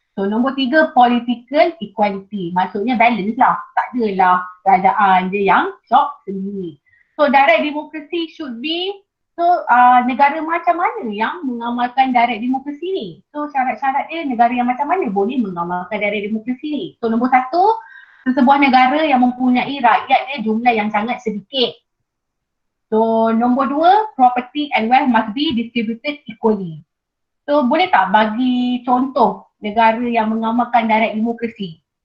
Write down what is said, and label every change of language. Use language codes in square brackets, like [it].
[en] So [ms] nombor 3, [en] political equality. [ms] Maksudnya balance lah. Tak adalah kerajaan je yang shock sendiri. So [en] direct democracy [ms] should be, negara macam mana yang mengamalkan direct democracy ni? So syarat-syarat dia, negara yang macam mana boleh mengamalkan direct democracy ni? So nombor 1, sesebuah negara yang mempunyai rakyat dia jumlah yang sangat sedikit. [en] So [ms] nombor 2, [en] property and wealth must be distributed equally. [ms] So boleh tak bagi contoh negara yang mengamalkan direct demokrasi?